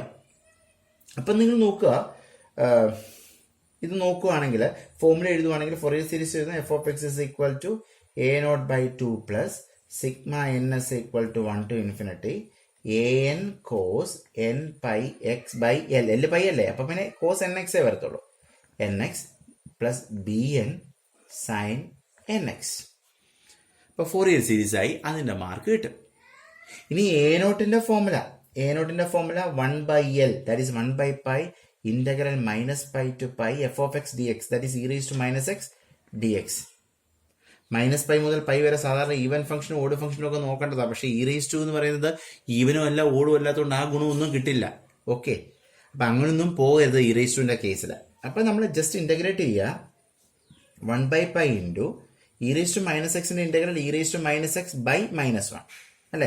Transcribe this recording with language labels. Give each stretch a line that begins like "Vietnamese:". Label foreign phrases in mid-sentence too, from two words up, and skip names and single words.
Malayalam: അപ്പം നിങ്ങൾ നോക്കുക, ഇത് നോക്കുകയാണെങ്കിൽ ഫോർമുല എഴുതുവാണെങ്കിൽ
English: Fourier series
Malayalam: എഴുതുന്ന f(x) a0/2 +σ(ns) = 1 to ∞ an cos nπx/l. l പൈ അല്ലേ? അപ്പം പിന്നെ cos nx വരത്തുള്ളൂ. nx + bn sin nx. അപ്പോൾ
English: Fourier series
Malayalam: ആയി. അതിൻ്റെ മാർക്ക് കിട്ടും. ഇനി a0ന്റെ ഫോർമുല
English: 1/l, that is 1/π integral -π to π f(x) dx, that is e⁻x dx.
Malayalam: -π മുതൽ π വരെ സാധാരണ
English: even functionum odd functionum
Malayalam: ഒക്കെ നോക്കേണ്ടതാണ്. പക്ഷേ e⁻² എന്ന് പറയുന്നത് ഈവനും അല്ല ഓടും അല്ലാത്തതുകൊണ്ട് ആ ഗുണമൊന്നും കിട്ടില്ല. ഓക്കെ, അപ്പം അങ്ങനൊന്നും പോകരുത് e⁻ന്റെ കേസിൽ. അപ്പം നമ്മൾ
English: just integrate
Malayalam: ചെയ്യുക. 1/π × e⁻−x ഇൻ്റഗ്രൽ e⁻−x/-1 അല്ലേ?